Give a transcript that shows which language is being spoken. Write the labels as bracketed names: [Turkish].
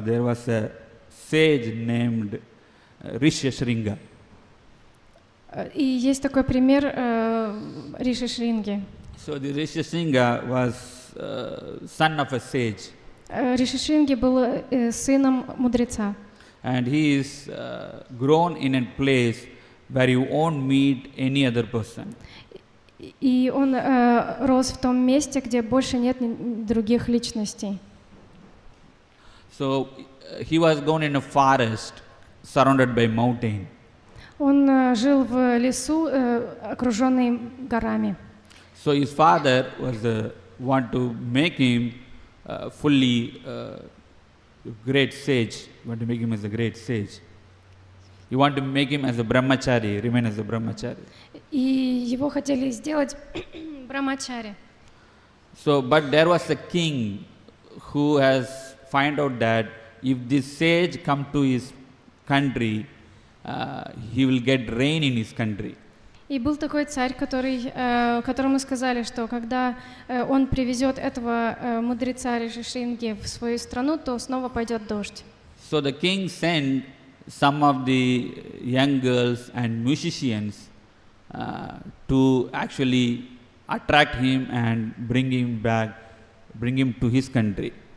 [English] There was a sage named Rishi Shringa. [Russian] И есть такой пример Риши Шринги. [English] So the Rishi Shringa was son of a sage. [Russian] Риши Шринги был сыном мудреца. [English] And he is grown in a place where you won't meet any other person. [Russian] И он рос в том месте, где больше нет других личностей. [English] So he was grown in a forest surrounded by mountain. [Russian] Он жил в лесу, окруженный горами. [English] So his father was want to make him fully great sage. Want to make him as a great sage. You want to make him as a brahmachari, remain as a brahmachari. [Russian] И его хотели сделать брамачари. [English] So, but there was a king who has find out that if this sage come to his country, he will get rain in his country. [Russian] И был такой царь, которому сказали, что когда он привезет этого мудреца Риши Шринги в свою страну, то снова пойдет дождь. [English] So the king sent some of the young girls and musicians to actually attract him and bring him to his country.